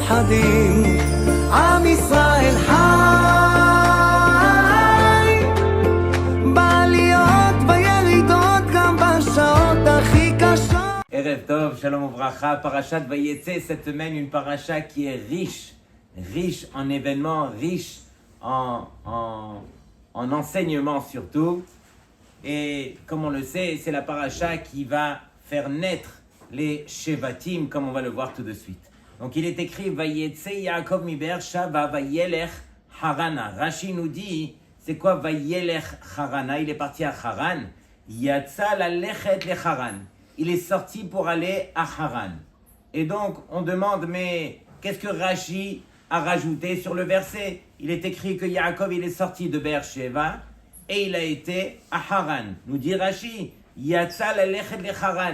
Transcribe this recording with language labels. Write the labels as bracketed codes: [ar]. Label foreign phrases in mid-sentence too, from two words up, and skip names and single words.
[he] בתים, עם ישראל חי, בעליות בירידות גם בשעות הכי קשות. ערב טוב, שלום וברכה, פרשת ויצא, [fr] cette semaine une paracha qui est riche en événements, riche en enseignements surtout. Et comme on le sait, c'est la paracha qui va faire naître les Shevatim, comme on va le voir tout de suite. Donc il est écrit [he] ויצא יעקב מבאר שבע וילך חרנה. [fr] Rashi nous dit, c'est quoi [he] וילך חרנה? [fr] Il est parti à Haran. [he] יצא ללכת לחרן. [fr] Il est sorti pour aller à Haran. Et donc, on demande, mais qu'est-ce que Rashi a rajouté sur le verset? Il est écrit que Yaakov, il est sorti de Be'er-Sheva et il a été à Haran. Nous dit Rashi, [he] יצא ללכת לחרן.